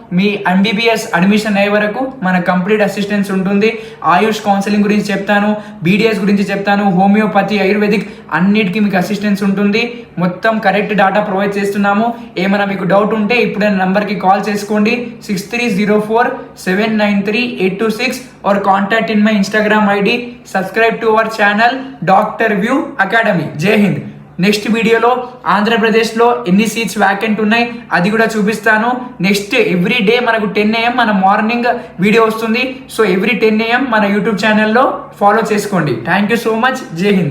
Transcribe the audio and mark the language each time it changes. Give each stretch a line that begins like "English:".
Telugu: మీ MBBS admission అయ్యే వరకు మన కంప్లీట్ అసిస్టెన్స్ ఉంటుంది. ఆయుష్ కౌన్సిలింగ్ గురించి చెప్తాను, బీడీఎస్ గురించి చెప్తాను, హోమియోపతి, ఆయుర్వేదిక్ అన్నిటికీ మీకు అసిస్టెన్స్ ఉంటుంది. మొత్తం కరెక్ట్ డేటా ప్రొవైడ్ చేస్తున్నాము. ఏమైనా మీకు డౌట్ ఉంటే ఇప్పుడే నంబర్కి కాల్ చేసుకోండి.
English: 6304793826 और contact in my Instagram ID. Subscribe to our channel doctor view academy.
Hindi: जय हिंद.
Telugu: నెక్స్ట్ వీడియోలో ఆంధ్రప్రదేశ్లో ఎన్ని సీట్స్ వ్యాకెంట్ ఉన్నాయి అది కూడా చూపిస్తాను. నెక్స్ట్ ఎవ్రీ డే మనకు 10 AM మన మార్నింగ్ వీడియో వస్తుంది. సో ఎవ్రీ 10 AM మన యూట్యూబ్ ఛానల్లో ఫాలో చేసుకోండి. Thank you so much. జై హింద్.